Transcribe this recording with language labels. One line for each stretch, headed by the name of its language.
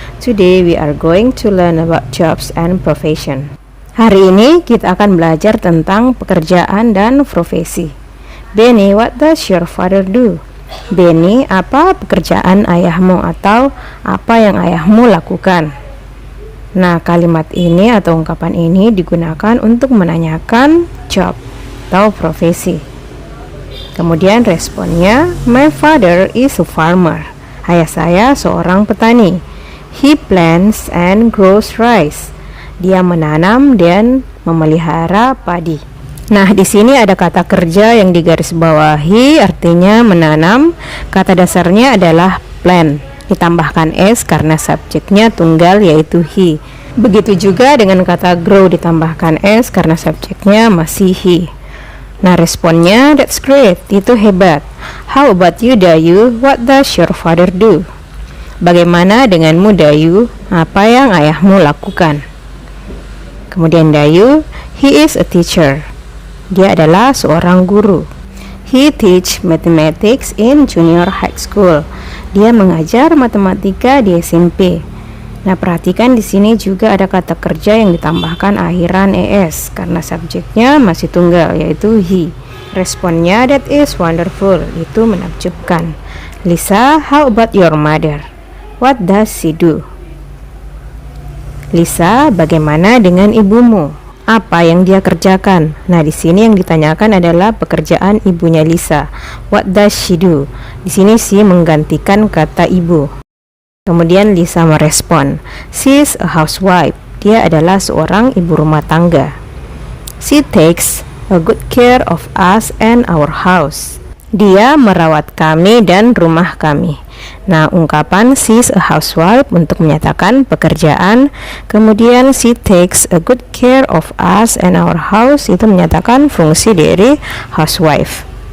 English: Today we are going to learn about jobs and profession.
Indonesian: Hari ini kita akan belajar tentang pekerjaan dan profesi.
English: Benny, what does your father do?
Indonesian: Benny, apa pekerjaan ayahmu atau apa yang ayahmu lakukan? Nah, kalimat ini atau ungkapan ini digunakan untuk menanyakan job atau profesi. Kemudian responnya,
English: my father is a farmer.
Indonesian: Ayah saya seorang petani.
English: He plants and grows rice.
Indonesian: Dia menanam dan memelihara padi. Nah, di sini ada kata kerja yang digarisbawahi, artinya menanam. Kata dasarnya adalah plant, ditambahkan s karena subjeknya tunggal yaitu he. Begitu juga dengan kata grow, ditambahkan s karena subjeknya masih he. Nah, responnya,
English: that's great,
Indonesian: itu hebat.
English: How about you, Dayu? What does your father do?
Indonesian: Bagaimana denganmu, Dayu? Apa yang ayahmu lakukan? Kemudian Dayu,
English: he is a teacher.
Indonesian: Dia adalah seorang guru.
English: He teach mathematics in junior high school.
Indonesian: Dia mengajar matematika di SMP. Nah, perhatikan di sini juga ada kata kerja yang ditambahkan akhiran es karena subjeknya masih tunggal yaitu he. Responnya,
English: that is wonderful,
Indonesian: itu menakjubkan.
English: Lisa, how about your mother? What does she do?
Indonesian: Lisa, bagaimana dengan ibumu? Apa yang dia kerjakan? Nah, di sini yang ditanyakan adalah pekerjaan ibunya Lisa.
English: What does she do?
Indonesian: Di sini she menggantikan kata ibu. Kemudian Lisa merespon,
English: she's a housewife.
Indonesian: Dia adalah seorang ibu rumah tangga.
English: She takes a good care of us and our house.
Indonesian: Dia merawat kami dan rumah kami. Nah, ungkapan
English: she's a housewife
Indonesian: untuk menyatakan pekerjaan. Kemudian
English: she takes a good care of us and our house
Indonesian: itu menyatakan fungsi dari
English: housewife.